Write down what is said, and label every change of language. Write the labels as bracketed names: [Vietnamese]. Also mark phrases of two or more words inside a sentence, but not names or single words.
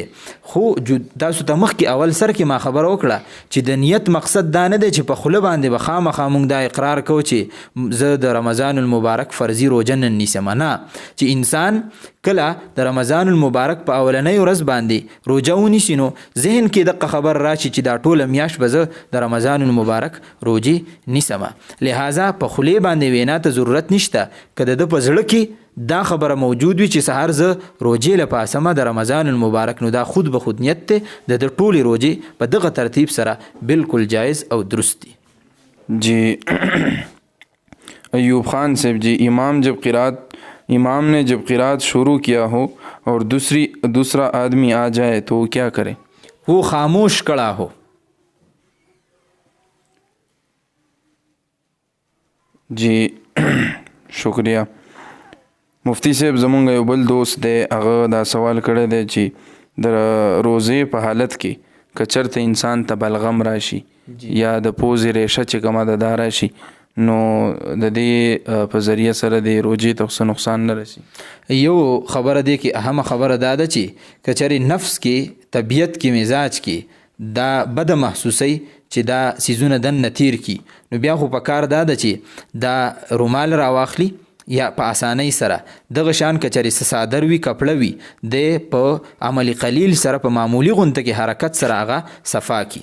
[Pashto] خو تاسو ته مخکې اول سر کې ما خبره وکړه چې د نیت مقصد دا نه دی چې په خوله باندې به خامخا موږ دا اقرار کوو چې زه د رمضان المبارک فرضي روژه نن نیسم، نه، چې انسان کله د رمضان المبارک په اولنۍ ورځ باندې روژه ونیسي نو ذهن کې دغه خبر راشي چې دا ټوله میاشت به زه د رمضان المبارک روژې نیسمه. لہذا په خولې باندې وینا ته ضرورت نشته، که د ده په زړه کې دا خبره موجود وي چې سهار زه روژې له پاسمه د رمضان المبارک، نو دا [Urdu] خود به خود [Pashto] نیت دی د ټولې روژې په دغه ترتیب سره بالکل جایز او درست دی. [Urdu] جی ایوب خان صاحب جی امام نے جب قرات شروع کیا ہو اور دوسرا آدمی آ جائے تو وہ کیا کرے؟ وہ خاموش کڑا ہو. جی شکریہ. [Pashto] مفتی صاحب زمونږ یو بل دوست دی هغه دا سوال کړی دی چې د روزې په حالت کې که چېرته انسان ته بلغم راشي یا د پوزې ریشه چې کومه ده دا راشي نو د دې په ذریعه سره د روجې ته څه نقصان نه رسي. یو خبره دی کې اهمه خبره دا ده چې که چېرې نفس کې طبیعت کې مزاج کې دا بده محسوسي چې دا سیزونه دننه تیر کی نو بیا خو په کار دا ده چې دا رومال راواخلي یا په اسانۍ سره دغه شان که چېرې څه صادر وي کپړه وي د په عمل قلیل سره په معمولي غونته کې حرکت سره هغه صفا کی.